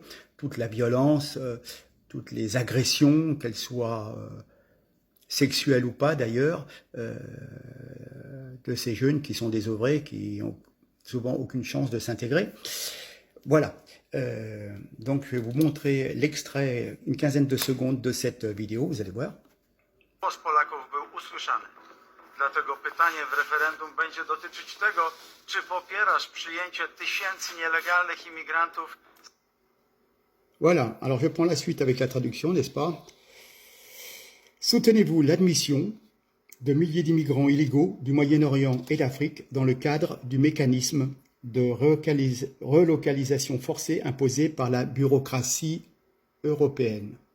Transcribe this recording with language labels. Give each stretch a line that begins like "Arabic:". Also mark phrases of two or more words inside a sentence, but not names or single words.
French: Toute la violence, toutes les agressions, qu'elles soient sexuelles ou pas d'ailleurs, de ces jeunes qui sont désœuvrés, qui ont souvent aucune chance de s'intégrer. Voilà. Donc je vais vous montrer l'extrait, une quinzaine de secondes de cette vidéo, vous allez voir.
Polish: Głos Polaków był usłyszany. Dlatego pytanie w referendum będzie dotyczyć tego, czy popierasz przyjęcie tysięcy nielegalnych imigrantów.
French: Voilà, alors je prends la suite avec la traduction, n'est-ce pas? Soutenez-vous l'admission de milliers d'immigrants illégaux du Moyen-Orient et d'Afrique dans le cadre du mécanisme de relocalisation forcée imposé par la bureaucratie européenne.